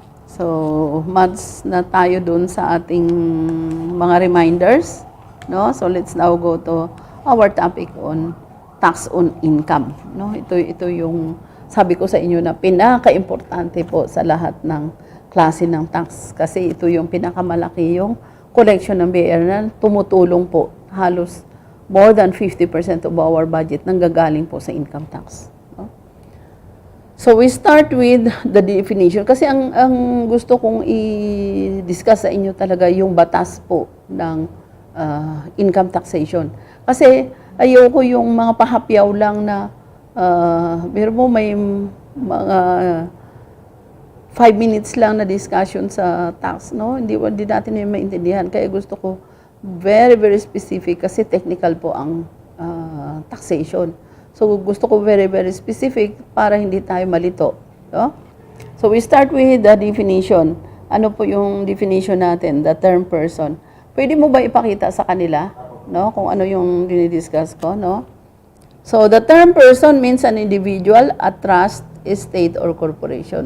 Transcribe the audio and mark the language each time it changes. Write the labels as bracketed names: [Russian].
[Filipino] So, months na tayo dun sa ating mga reminders. No? [English] So, let's now go to our topic on tax on income. [Filipino] No? Ito yung sabi ko sa inyo na pinaka-importante po sa lahat ng klase ng tax. Kasi ito yung pinakamalaki yung collection ng BIR na tumutulong po halos [English] more than 50% of our budget [Filipino] nanggagaling po sa income tax. No? [English] So we start with the definition [Filipino] kasi ang gusto kong i-discuss sa inyo talaga yung batas po ng income taxation. Kasi ayoko yung mga pahapyaw lang na pero mo may mga 5 minutes lang na discussion sa tax, no? Hindi natin yung maintindihan. Kaya gusto ko [English] very, very specific [Filipino] kasi technical po ang taxation. So, gusto ko [English] very, very specific [Filipino] para hindi tayo malito. No? [English] So, we start with the definition. [Filipino] ano po yung definition natin, the term person. Pwede mo ba ipakita sa kanila, no? Kung ano yung dinidiscuss ko, no? [English] So, the term person means an individual, a trust, estate, or corporation.